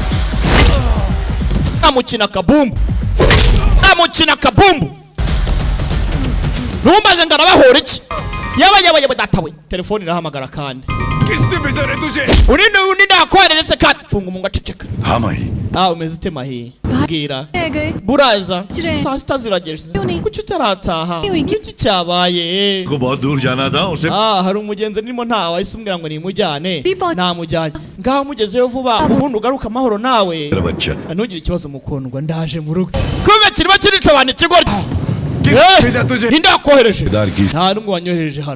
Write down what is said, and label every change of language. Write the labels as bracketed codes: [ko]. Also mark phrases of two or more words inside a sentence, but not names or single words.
[rw] namukina kabumbu numbaze ngarabahora iki yaba datawe telefone irahamagara kandi [hi] किसने भेजा रे तुझे [rw] urinde akohereretse kandi funga umunwa ceceka [hi] हाँ माही [rw] umeze ute mahi bwira buraza saa sita zirageje kuki utarataha iki cyabaye [hi] को बहुत दूर जाना था उसे [rw] hari umugenzi nimo ntawe ahise umbwira ngo nimujyane namujyanye ngaho mugezeyo vuba ubundi ugaruka amahoro nawe ntugire ikibazo mukundwa ndaje mu rugo kumbe kirimo kirica abantu ikigoryi ninde wakohereje nta n'umwe wanyohereje hano